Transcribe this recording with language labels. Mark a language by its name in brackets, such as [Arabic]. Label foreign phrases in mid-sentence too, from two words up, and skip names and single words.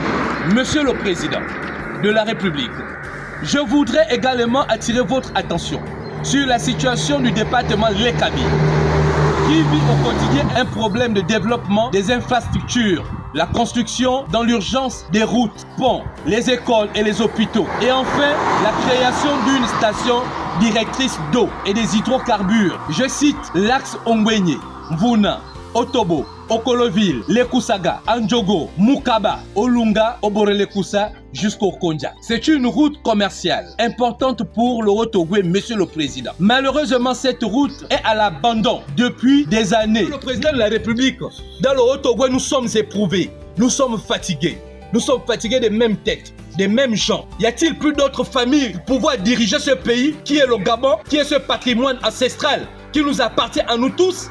[French] Monsieur le Président de la République, je voudrais également attirer votre attention sur la situation du département Lekabi, qui vit au quotidien un problème de développement des infrastructures, la construction dans l'urgence des routes, ponts, les écoles et les hôpitaux. Et enfin, la création d'une station directrice d'eau et des hydrocarbures. Je cite l'axe Ongwenye, Mvuna, Otobo, Okoloville, Lekusaga, Andjogo, Mukaba, Olunga, Oborelekusa jusqu'au Konja. C'est une route commerciale importante pour le Haut-Ogooué, Monsieur le Président. Malheureusement, cette route est à l'abandon depuis des années. Le Président de la République, dans le Haut-Ogooué, nous sommes éprouvés, nous sommes fatigués. Nous sommes fatigués des mêmes têtes, des mêmes gens. Y a-t-il plus d'autres familles pour pouvoir diriger ce pays qui est le Gabon, qui est ce patrimoine ancestral qui nous appartient à nous tous?